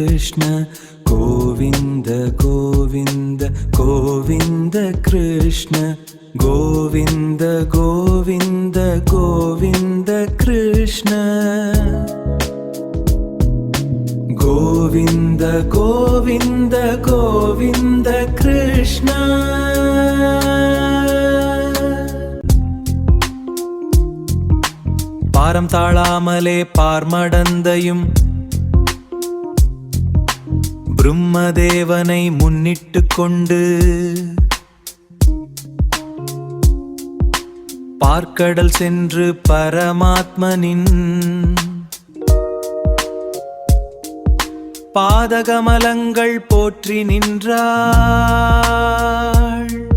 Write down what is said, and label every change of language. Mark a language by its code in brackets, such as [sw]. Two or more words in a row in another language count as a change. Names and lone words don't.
[sa] कृष्ण गोविन्द गोविन्द गोविन्द कृष्ण गोविन्द गोविन्द गोविन्द कृष्ण गोविन्द गोविन्द गोविन्द कृष्ण [ta] பாரம் தாழாமலே பார்மடந்தையும் பிரம்மதேவனை முன்னிட்டு கொண்டு பார்க்கடல் சென்று பரமாத்மனின் பாதகமலங்கள் போற்றி நின்றாள்.